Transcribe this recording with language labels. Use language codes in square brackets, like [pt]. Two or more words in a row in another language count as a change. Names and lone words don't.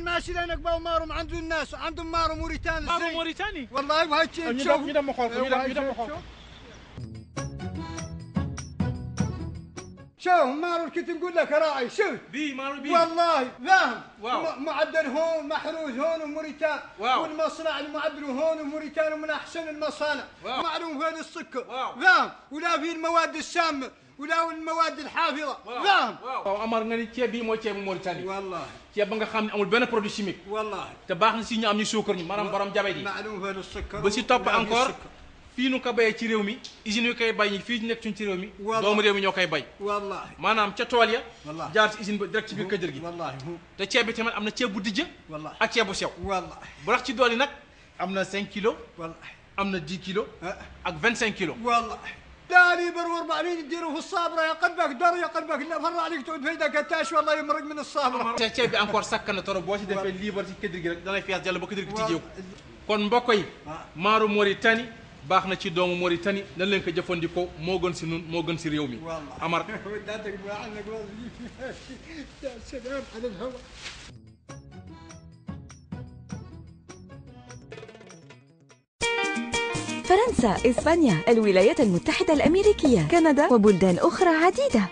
[ar] ماشي لانك باو مارو عنده الناس عندهم مارو موريتاني مارو موريتاني والله وهاي [wo] ñu dem ma xool ko ñu dem ma xool ko [ar] شوف مارو كنت نقول لك راعي شوف بي مارو بي والله فاهم. واو. معدل هون محروز هون وموريتان. واو. والمصنع المعدل هون وموريتان ومن احسن المصانع. واو. معلوم فين السكر فاهم. ولا في المواد السامه ولا المواد الحافظه فاهم. [wo] waaw Amar nga ni ceeb bi mooy ceebu Mauritanie. wallahi ceeb ba nga xam ne amul benn [fr] produit chimique. [wo] wallahi te baax na si ñu am ñu suukar ñi maanaam borom jabet yi. [ar] معلوم فين السكر [wo] ba si topp encore fii nu ko béyee ci réew mi usines yi koy bay ñi fii nekk suñ ci réew mi. doomu réew mi ñoo koy bay. wallahi maanaam ca tool ya. wallahi jaar ci usine ba direct ci biir kër gi. wallahi te ceeb bi tamit am na ceeb bu dijj. wallahi ak ceeb bu sew. wallahi bu rax ci dool yi nag am na 5 kilos. wallahi am na 10 kilos. ak 25 kilos. [ar] wallahi داني برور بعدين يديروا في الصابره يا قلبك دار يا قلبك لا فرع عليك تعود في يدك التاش والله يمرق من الصابره. [wo] ceeb bi encore sakkan na trop boo ci defee liibar ci kër gi rek da lay fees jàll ba kër gi tijjeeku. kon mbokk yi maaru Mauritanie baax na ci doomu Mauritanie nan leen ko jëfandikoo moo gën si nun moo gën si réew mi. Amar. [ar] فرنسا، إسبانيا، الولايات المتحدة الأمريكية، كندا وبلدان أخرى عديدة.